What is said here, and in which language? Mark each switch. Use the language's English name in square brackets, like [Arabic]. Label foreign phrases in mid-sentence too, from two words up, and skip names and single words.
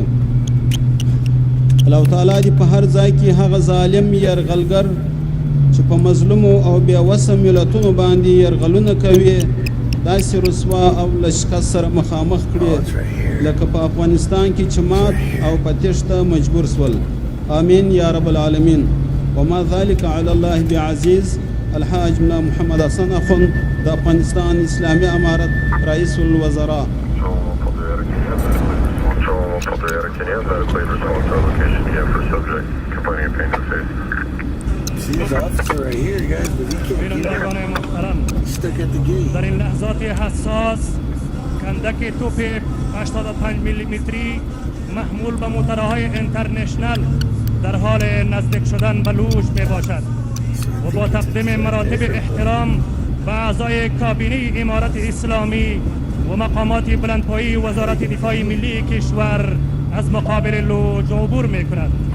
[Pashto] الله تعالی دې په هر ځای کې هغه ظالم یرغلګر چې په مظلومو او بېوسه ملتونو باندې یرغلونه کوي داسې رسوا او له شکست سره مخامخ کړي لکه په افغانستان کې چې مات او په تېښته مجبور سول. [Arabic] آمین یا رب العالمین. وما ذلك على الله بعزیز. [Pashto] الحاج ملا محمد حسن اخوند د افغانستان اسلامي امارت [Arabic] رئیس الوزراء. [English] See the officer right here, guys, but he can't get out. Stuck at the gate. [Persian] در این لحظات حساس خندق توپ 85 میلیمتری محمول به موترهای اینترنشنل در حال نزدیک شدن به لوژ می باشد و با تقدیم مراتب احترام به اعضای کابینه امارت اسلامی و مقامات بلندپایه وزارت دفاع ملی کشور از مقابل لوژ عبور می کند.